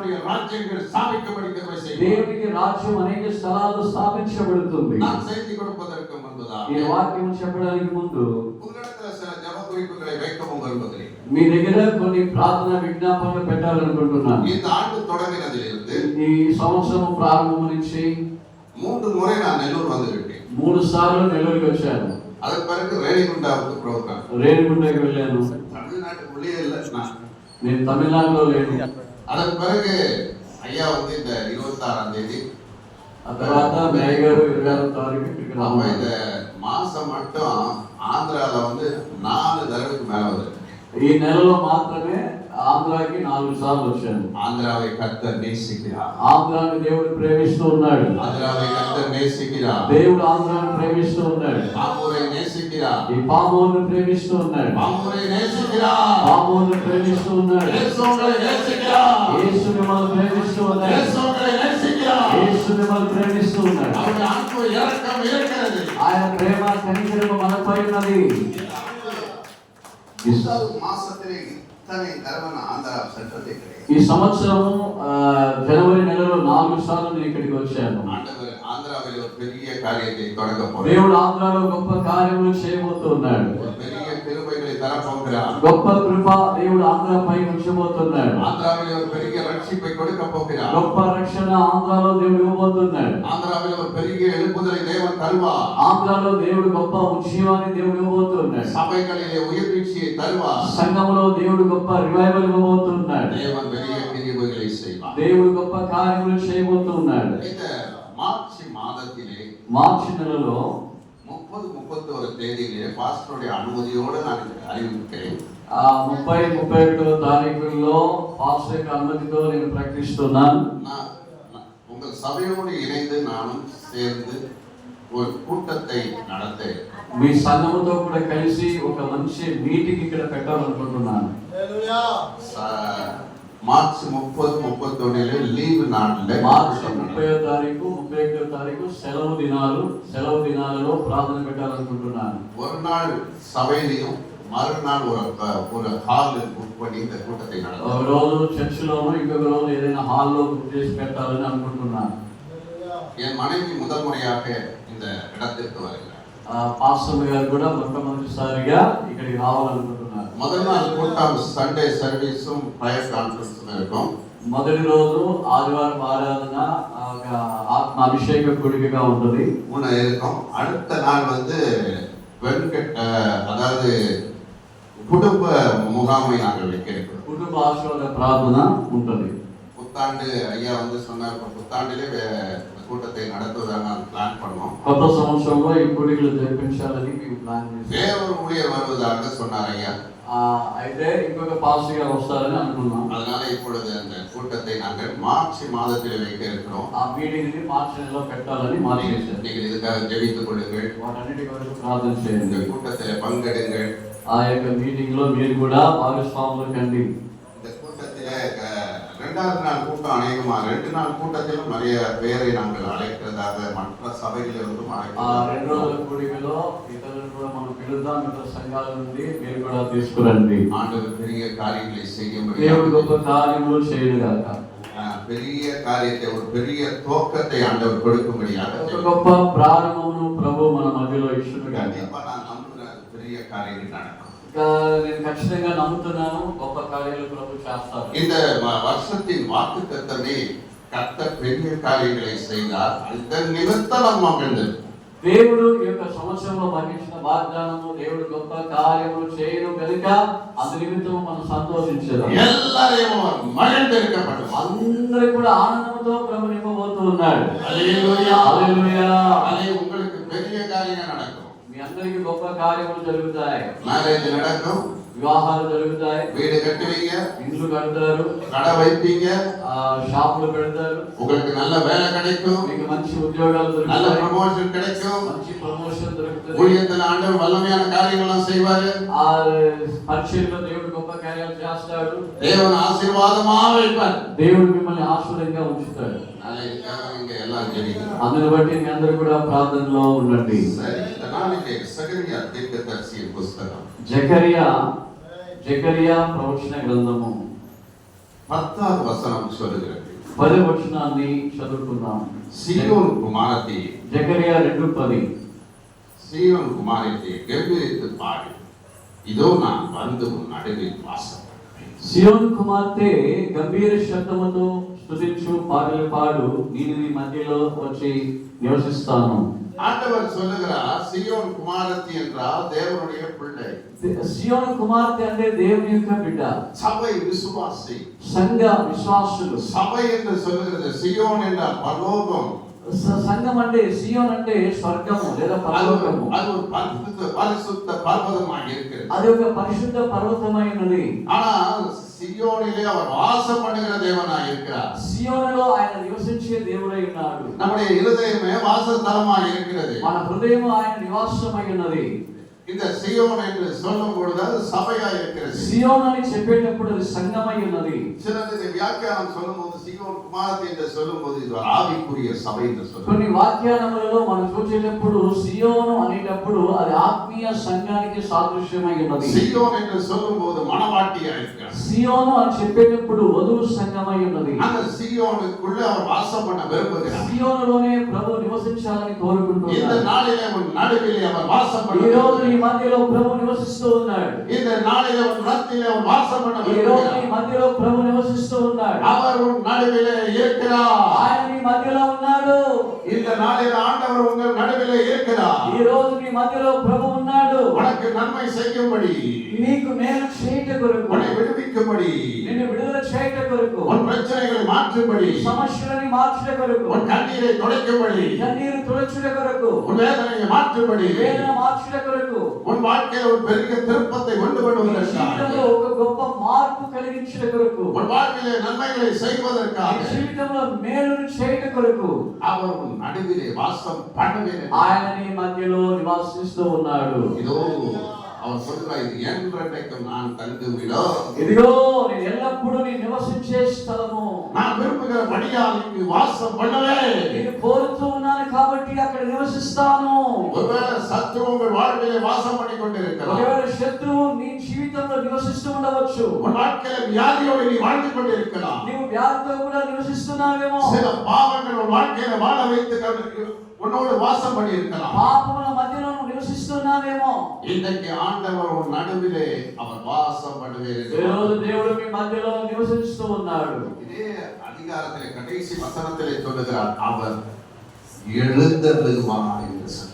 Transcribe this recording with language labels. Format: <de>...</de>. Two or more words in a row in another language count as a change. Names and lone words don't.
<te>దేవునికి రాజ్యం అనేక స్థలాల్లో స్థాపించబడుతుంది. ఈ వాక్యం చెప్పడానికి ముందు మీ దగ్గర కొన్ని ప్రార్థన విజ్ఞాపనలు పెట్టాలనుకుంటున్నాను. ఈ సంవత్సరం ప్రారంభం నుంచి</te> <ta>3 முறை நான் நெல்லூர் வந்துவிட்டேன்.</ta> <te>3 సార్లు నెల్లూరుకి వచ్చాను.</te> <ta>அதற்கு பிறகு ரேணிகுண்டாவுக்கு ப்ரோக்ராம்.</ta> <te>రేణిగుంటకి వెళ్ళాను.</te> <ta>தமிழ்நாட்டுக்குள்ளே இல்ல</ta> <te>నేను తమిళనాడులో లేను.</te> <ta>அதற்கு பிறகு ஐயா வந்து இந்த 26ஆம் தேதி</ta> <te>ఆ తర్వాత మేయగారు 26వ తారీఖు ఇక్కడికి</te> <ta>రామ இந்த மாசம் மட்டும் ஆந்திரால வந்து 4 தடவைக்கு மேல வந்திருக்கு.</ta> <te>ఈ నెలలో మాత్రమే ఆంధ్రాకి 4 సార్లు వచ్చాను.</te> <ta>ஆந்திராவை கர்த்தர் நேசிக்கிறார்.</ta> <te>ఆంధ్రాని దేవుడు ప్రేమిస్తూ ఉన్నాడు.</te> <ta>ஆந்திராவை கர்த்தர் நேசிக்கிறார்.</ta> <te>దేవుడు ఆంధ్రాని ప్రేమిస్తూ ఉన్నాడు.</te> <ta>பாமூரை நேசிக்கிறார்.</ta> <te>ఈ పామోను ప్రేమిస్తూ ఉన్నాడు.</te> <ta>பாமூரை நேசிக்கிறார்.</ta> <te>పామోను ప్రేమిస్తూ ఉన్నాడు.</te> <ta>இயேசுவை நேசிக்கிறார்.</ta> <te>యేసు మిమ్మల్ని ప్రేమిస్తూ ఉన్నాడు.</te> <ta>இயேசுவை நேசிக்கிறார்.</ta> <te>యేసు మిమ్మల్ని ప్రేమిస్తూ ఉన్నాడు.</te> <ta>அவருடைய அன்பு இரக்கம் இருக்கிறது.</ta> <te>ఆయన ప్రేమ కనికరము మనపై ఉన్నది.</te> <ta>மாசத்திலே இத்தனை தரவன ஆந்திரா சென்றதே கிடையாது.</ta> <te>ఈ సంవత్సరము జనవరి నెలలో 4 సార్లు నేను ఇక్కడికి వచ్చాను.</te> <ta>ஆண்டவர் ஆந்திராவில் ஒரு பெரிய காரியத்தை தொடங்க போகிறார்.</ta> <te>దేవుడు ఆంధ్రాలో గొప్ప కార్యములు చేయబోతున్నాడు.</te> <ta>ஒரு பெரிய கிருபைகளை தர போகிறார்.</ta> <te>గొప్ప కృప దేవుడు ఆంధ్రాపై ఉంచబోతున్నాడు.</te> <ta>ஆந்திராவில் ஒரு பெரிய ரட்சிப்பை கொடுக்க போகிறார்.</ta> <te>గొప్ప రక్షణ ఆంధ్రాలో దేవుడు ఇవ్వబోతున్నాడు.</te> <ta>ஆந்திராவில் ஒரு பெரிய எழுப்புதலை தேவன் தருவார்.</ta> <te>ఆంధ్రాలో దేవుడు గొప్ప ఉజ్జీవాన్ని దేవుడు ఇవ్వబోతున్నాడు.</te> <ta>சபைகளிலே உயிர்வீழ்ச்சியை தருவார்.</ta> <te>సంఘములో దేవుడు గొప్ప రివైవల్ ఇవ్వబోతున్నాడు.</te> <ta>தேவன் பெரிய கிருபைகளை செய்வார்.</ta> <te>దేవుడు గొప్ప కార్యములు చేయబోతున్నాడు.</te> <ta>இந்த மார்ச் மாதத்திலே</ta> <te>మార్చి నెలలో</te> <ta>30-31 தேதியிலே பாஸ்டருடைய அனுமதியோடு நான் அறிவிக்கிறேன்.</ta> <te>30-31 తారీఖుల్లో పాస్టర్ యొక్క అనుమతితో నేను ప్రకటిస్తున్నాను.</te> <ta>உங்கள் சபையோடு இணைந்து நானும் சேர்ந்து ஒரு கூட்டத்தை நடத்த</ta> <te>మీ సంఘముతో కూడా కలిసి ఒక మంచి మీటింగ్ ఇక్కడ పెట్టాలనుకుంటున్నాను. మార్చ్ 30-31 లీవ్ నాట్లే మార్చి 30వ తారీఖు 31వ తారీఖు సెలవు దినాలలో ప్రార్థన పెట్టాలనుకుంటున్నాను.</te> <ta>ஒரு நாள் சபையிலும் மறுநாள் ஒரு</ta> <en>hall book</en> <ta>பண்ணி இந்த கூட்டத்தை நடத்த.</ta> <te>ఒక రోజు చర్చిలోనూ ఇంకొక రోజు ఏదైనా హాల్లో బుక్ చేసి పెట్టాలని అనుకుంటున్నాను.</te> <ta>என் மனைவி முதல் முறையாக இந்த இடத்திற்கு வருகிறார்.</ta> <te>పాస్టర్ గారు కూడా మొట్టమొదటిసారిగా ఇక్కడికి రావాలనుకుంటున్నారు.</te> <ta>முதல் நாள் கூட்டம்</ta> <en>Sunday service prayer conference</en> <ta>இருக்கும்.</ta> <te>మొదటి రోజు ఆదివారం ఆరాధన ఆత్మ అభిషేక కూడికగా ఉంటుంది.</te> <ta>இருக்கும். அடுத்த நாள் அதாவது குடும்ப முகாமை நாங்கள் வைக்க இருக்கிறோம்.</ta> <te>కుటుంబ ఆశీర్వాద ప్రార్థన ఉంటుంది.</te> <ta>புத்தாண்டு ஐயா சொன்னார், புத்தாண்டிலே கூட்டத்தை நடத்துவதாக நான் பிளான் பண்ணோம்.</ta> <te>కొత్త సంవత్సరంలో ఈ కూడికలు జరిపించాలని మేము ప్లాన్ చేశాం.</te> <ta>வேறொரு ஊழியர் வருவதாக சொன்னார் ஐயா.</ta> <te>అయితే ఇంకొక పాస్టర్ గారు వస్తారని అనుకున్నాం.</te> <ta>அதனால இப்பொழுது அந்த கூட்டத்தை நாங்கள் மார்ச் மாதத்தில் வைக்க இருக்கிறோம்.</ta> <te>ఆ మీటింగ్ ని మార్చి నెలలో పెట్టాలని మార్చేశారు.</te> <ta>நீங்கள் இதுக்காக ஜெபித்துக் கொள்ளுங்கள்.</ta> <te>వాటన్నిటి కొరకు ప్రార్థన చేయండి.</te> <ta>இந்த கூட்டத்தில் பங்கெடுங்கள்.</ta> <te>ఆ యొక్క మీటింగ్ లో మీరు కూడా భాగస్వాములు కండి.</te> <ta>இந்த கூட்டத்திலே 2வது நாள் கூட்டம் அநேகமா 2 நாள் கூட்டத்திலும் நிறைய பேரை நாங்கள் அழைக்கிறதாக மற்ற சபைகளிலிருந்தும் அழைக்கிறோம்.</ta> <te>2 రోజుల కూడికలో ఇతరులను కూడా మనం పిలుద్దాం. ఇతర సంఘాల నుండి మీరు కూడా తీసుకురండి.</te> <ta>ஆண்டவர் பெரிய காரியங்களை செய்யும்படி</ta> <te>దేవుడు గొప్ప కార్యములు చేయనుగాక.</te> <ta>பெரிய காரியத்தை ஒரு பெரிய தோக்கத்தை ஆண்டவர் கொடுக்கும்படியாக</ta> <te>ఒక గొప్ప ప్రారంభమును ప్రభు మన మధ్యలో ఇచ్చునుగాక.</te> <ta>கண்டிப்பா நான் நம்புறேன் பெரிய காரியங்கள் நடக்கும்.</ta> <te>నేను ఖచ్చితంగా నమ్ముతున్నాను గొప్ప కార్యాలు ప్రభు చేస్తారు.</te> <ta>இந்த வருஷத்தின் வாக்குத்தத்தமே கர்த்தர் பெரிய காரியங்களை செய்தார். இதன் நிமித்தம் நாம் மகிழ்ந்தோம்.</ta> <te>దేవుడు ఈ యొక్క సంవత్సరంలో మహించిన వాగ్దానము దేవుడు గొప్ప కార్యములు చేయను కనుక అందు నిమిత్తం మనం సంతోషించేదాం.</te> <ta>எல்லாரையும் மகிழ்ந்திருக்கப்பட்டது.</ta> <te>అందరూ కూడా ఆనందంతో ప్రభు నింపబోతున్నాడు. హల్లెలూయా హల్లెలూయా.</te> <ta>అదే உங்களுக்கு பெரிய காரியங்கள் நடக்கும்.</ta> <te>మీ అందరికీ గొప్ప కార్యములు జరుగుతాయి.</te> <ta>మ్యారేజ్ நடக்கும்.</ta> <te>వివాహాలు జరుగుతాయి.</te> <ta>வீடு கட்டுவீங்க.</ta> <te>ఇండ్లు కడతారు.</te> <ta>கடை வைப்பீங்க.</ta> <te>షాపులు పెడతారు.</te> <ta>உங்களுக்கு நல்ல வேலை கிடைக்கும்.</ta> <te>మీకు మంచి ఉద్యోగాలు</te> <ta>நல்ல</ta> <te>దొరుకుతాయి.</te> <ta>ப்ரமோஷன் கிடைக்கும்.</ta> <te>మంచి ప్రమోషన్ దొరుకుతుంది.</te> <ta>ஊழியத்தில் ஆண்டவர் வல்லமையான காரியங்கள்லாம் செய்வாரு.</ta> <te>ఆ పరిచర్యలో దేవుడు గొప్ప కార్యాలు చేస్తాడు.</te> <ta>தேவன் ஆசீர்வாதமா வைப்பார்.</ta> <te>దేవుడు మిమ్మల్ని ఆశీర్వాదంగా ఉంచుతాడు.</te> <ta>இங்க எல்லாம் ஜெபிக்கிறோம்.</ta> <te>అందుని బట్టి మీ అందరూ కూడా ప్రార్థనలో ఉండండి.</te> <ta>சரி, இந்த நாளைக்கு சகரியா தீர்க்கதரிசியின் புஸ்தகம்</ta> <te>జకరియా ప్రవచన గ్రంథము</te> <ta>10வது வசனம் சொல்லுகிறது.</ta> <te>10వ వచనాన్ని చదువుకుందాం.</te> <ta>சீயோன் குமாரத்தி,</ta> <te>జకరియా 2:10.</te> <ta>சீயோன் குமாரத்தி கெம்பீரித்து பாடு, இதோ நான் வந்து உன் நடுவில் வாசம்.</ta> <te>సియోను కుమార్తె గంభీర శబ్దముతో స్తుతించు పాటలు పాడు, నేను నీ మధ్యలో వచ్చి నివసిస్తాను.</te> <ta>ஆண்டவர் சொல்லுகிறார், சீயோன் குமாரத்தி என்றால் தேவனுடைய பிள்ளை.</ta> <te>సియోను కుమార్తె అంటే దేవుని యొక్క బిడ్డ.</te> <ta>சபை விசுவாசி.</ta> <te>సంఘ విశ్వాసులు.</te> <ta>சபை என்று சொல்லுகிறது சீயோன் என்றால் பரலோகம்.</ta> <te>సంఘం అంటే సియోన్ అంటే స్వర్గము లేదా పరలోకము.</te> <ta>அது ஒரு பரிசுத்த பர்வதமாக இருக்கிறது.</ta> <te>అది ఒక పరిశుద్ధ పర్వతమైనది.</te> <ta>ஆனால் சியோனிலே அவர் வாசம் பண்ணுகிற தேவனாய் இருக்கிறார்.</ta> <te>సియోనులో ఆయన నివసించే దేవుడై ఉన్నాడు.</te> <ta>நம்முடைய இருதயமே வாசஸ்தலமாய் இருக்கிறது.</ta> <te>మన హృదయము ఆయన నివాసమై ఉన్నది.</te> <ta>இந்த சியோன் என்று சொல்லும் பொழுது அது சபையாய் இருக்கிறது.</ta> <te>సియోను అని చెప్పేటప్పుడు అది సంఘమై ఉన్నది.</te> <ta>சிலர் இதை வியாக்கியானம் சொல்லும்போது சியோன் குமாரத்தி என்று சொல்லும்போது இது ஒரு ஆவிக்குரிய சபை என்று சொல்லுவாங்க.</ta> <te>కొన్ని వాక్యానములలో మనం చూసేటప్పుడు సియోను అనేటప్పుడు అది ఆత్మీయ సంఘానికి సాదృశ్యమై ఉన్నది.</te> <ta>சியோன் என்று சொல்லும்போது மணவாட்டியாய் இருக்கிறார்.</ta> <te>సియోను అని చెప్పేటప్పుడు వధువు సంఘమై ఉన్నది.</te> <ta>அந்த சியோனுக்குள்ள அவர் வாசம் பண்ண விரும்புகிறார்.</ta> <te>సియోనులోనే ప్రభు నివసించాలని కోరుకుంటున్నాడు.</te> <ta>இந்த நாளிலே உன் நடுவிலே அவர் வாசம் பண்ண</ta> <te>ఈ రోజు ఈ మధ్యలో ప్రభు నివసిస్తూ ఉన్నాడు.</te> <ta>இந்த நாளிலே உன் மத்தியிலே அவர் வாசம் பண்ண</ta> <te>ఈ రోజు ఈ మధ్యలో ప్రభు నివసిస్తూ ఉన్నాడు.</te> <ta>அவர் உன் நடுவிலே இருக்கிறார்.</ta> <te>ఆయన మీ మధ్యలో ఉన్నాడు.</te> <ta>இந்த நாளிலே ஆண்டவர் உங்கள் நடுவிலே இருக்கிறார்.</ta> <te>ఈ రోజు మీ మధ్యలో ప్రభు ఉన్నాడు.</te> <ta>உனக்கு நன்மை செய்யும்படி,</ta> <te>నీకు మేలు చేయుట కొరకు,</te> <ta>உன்னை விடுவிக்கும்படி,</ta> <te>నిన్ను విడుదల చేయుట కొరకు,</te> <ta>உன் பிரச்சனைகளை மாற்றும்படி,</ta> <te>సమస్యలని మార్చుట కొరకు,</te> <ta>உன் కన్నీரை துடைக்கும்படி,</ta> <te>కన్నీరు తుడచుట కొరకు,</te> <ta>உன் வேதனையை மாற்றும்படி,</ta> <te>వేదన మార్చుట కొరకు,</te> <ta>உன் வாழ்க்கையில் ஒரு பெரிய திருப்பத்தை கொண்டு வருவதற்காக,</ta> <te>జీవితంలో ఒక గొప్ప మార్పు కలిగించుట కొరకు,</te> <ta>உன் வாழ்க்கையிலே நன்மைகளை செய்வதற்காக,</ta> <te>జీవితంలో మేలును చేయుట కొరకు</te> <ta>அவர் உன் நடுவிலே வாசம் பண்ணுவேன்.</ta> <te>ఆయన నీ మధ్యలో నివాసిస్తూ ఉన్నాడు.</te> <ta>இதோ அவர் சொல்கிறார், இது என்றென்றைக்கும் நான் தங்கும் இடம்.</ta> <te>ఇదిగో నేను ఎల్లప్పుడూ నీ నివసించే స్థలము.</te> <ta>நான் விரும்புகிறபடியால் இங்கு வாசம் பண்ணுவேன்.</ta> <te>నేను కోరుతూ ఉన్నాను కాబట్టి అక్కడ నివసిస్తాను.</te> <ta>ஒருவேளை சத்துரு உங்கள் வாழ்விலே வாசம் பண்ணி கொண்டிருக்கிறார்.</ta> <te>ఒకవేళ శత్రువు నీ జీవితంలో నివసిస్తూ ఉండవచ్చు.</te> <ta>உன் வாழ்க்கையில வியாதியோடு நீ வாழ்ந்து கொண்டிருக்கலாம்.</ta> <te>నీవు వ్యాధితో కూడా నివసిస్తున్నావేమో.</te> <ta>சில பாவங்கள் உன் வாழ்க்கையில வாழ வைத்து உன்னோடு வாசம் பண்ணி இருக்கலாம்.</ta> <te>పాపముల మధ్యలో నువ్వు నివసిస్తున్నావేమో.</te> <ta>இன்றைக்கு ஆண்டவர் உன் நடுவிலே அவர் வாசம் பண்ணுவேன்.</ta> <te>ఈ రోజు దేవుడు మీ మధ్యలో నివసిస్తూ ఉన్నాడు.</te> <ta>இதே அதிகாரத்திலே கடைசி வசனத்திலே சொல்லுகிறார், அவர் எழுந்தருளுவார் என்று சொல்லி.</ta>